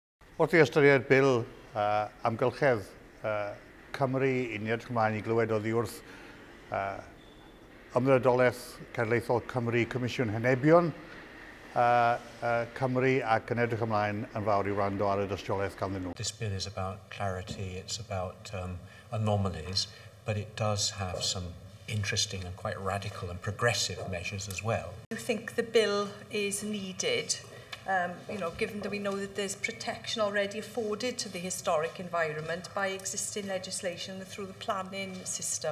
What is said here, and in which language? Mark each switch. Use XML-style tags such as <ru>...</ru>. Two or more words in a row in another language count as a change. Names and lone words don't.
<cy>Wrth i ystyried bil amgylchedd Cymru i ni edrych ymlaen i glywed oddi wrth ymddodolaeth Cenedlaethol Cymru Comisiwn Henebion Cymru ac yn edrych ymlaen yn fawr i wrando ar y dystiolaeth ganddyn nhw.</cy> <en>This bill is about clarity, it's about anomalies, but it does have some interesting and quite radical and progressive measures as well. I think the bill is needed, given that we know that there's protection already afforded to the historic environment by existing legislation through the planning system.</en>